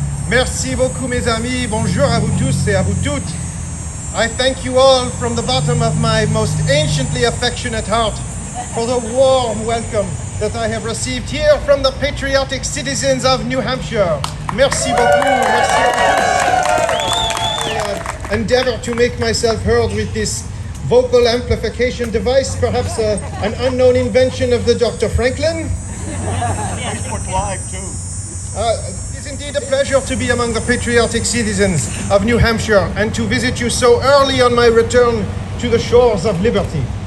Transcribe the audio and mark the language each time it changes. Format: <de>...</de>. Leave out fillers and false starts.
<fr>Merci beaucoup mes amis, bonjour à vous tous et à vous toutes.</fr> <en>I thank you all from the bottom of my most anciently affectionate heart for the warm welcome that I have received here from the patriotic citizens of New Hampshire.</en> <fr>Merci beaucoup, merci à tous.</fr> <en>I endeavor to make myself heard with this vocal amplification device, perhaps an unknown invention of the Dr. Franklin. Facebook Live too. It's indeed a pleasure to be among the patriotic citizens of New Hampshire and to visit you so early on my return to the shores of liberty.</en>